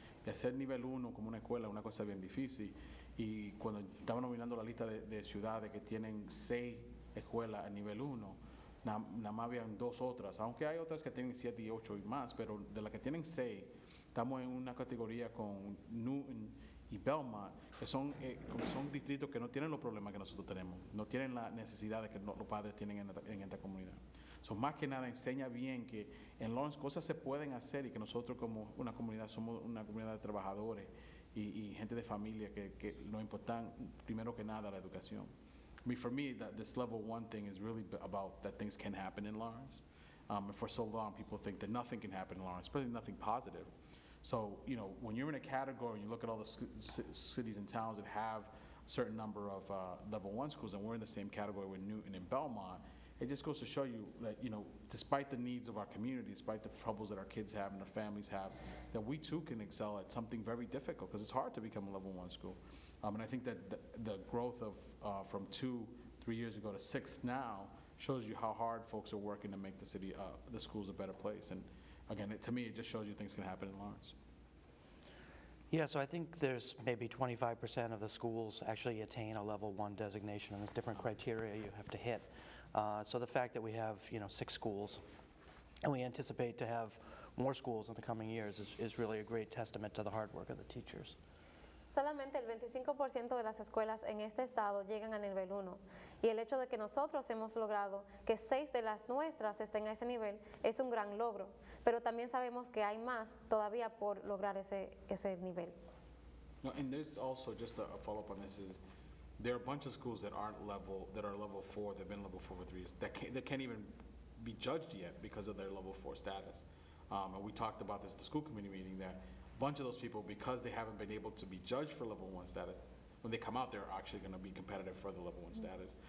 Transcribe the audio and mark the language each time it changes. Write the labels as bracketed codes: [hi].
[es] Y hacer nivel 1 como una escuela es una cosa bien difícil. Y cuando estaban nominando la lista de ciudades que tienen 6 escuelas a nivel 1, nada más habían 2 otras, aunque hay otras que tienen 7 y 8 y más, pero de las que tienen 6, estamos en una categoría con Newton y Belmont, que son distritos que no tienen los problemas que nosotros tenemos, no tienen las necesidades que los padres tienen en esta comunidad. Más que nada enseña bien que en Lawrence cosas se pueden hacer y que nosotros como una comunidad somos una comunidad de trabajadores y gente de familia que nos importa primero que nada la educación. [en] I mean, for me, this level 1 thing is really about that things can happen in Lawrence. And for so long, people think that nothing can happen in Lawrence, especially nothing positive. So, you know, when you're in a category and you look at all the cities and towns that have a certain number of level 1 schools, and we're in the same category with Newton and Belmont, it just goes to show you that, you know, despite the needs of our community, despite the troubles that our kids have and our families have, that we too can excel at something very difficult, because it's hard to become a level 1 school. And I think that the growth of from 2-3 years ago to 6 now shows you how hard folks are working to make the city, the schools a better place. And again, to me, it just shows you things can happen in Lawrence. Yeah, so I think there's maybe 25% of the schools actually attain a level 1 designation, and there's different criteria you have to hit. So the fact that we have, 6 schools, and we anticipate to have more schools in the coming years is really a great testament to the hard work of the teachers. [es] Solamente el 25% de las escuelas en este estado llegan a nivel 1 y el hecho de que nosotros hemos logrado que 6 de las nuestras estén a ese nivel es un gran logro, pero también sabemos que hay más todavía por lograr ese nivel. [en] No, and there's also just a follow-up on this is there are a bunch of schools that are level 4, they've been level 4 for 3 years, that can't even be judged yet because of their level 4 status. And we talked about this at the school committee meeting that a bunch of those people, because they haven't been able to be judged for level 1 status, when they come out, they're actually going to be competitive for the level 1 status.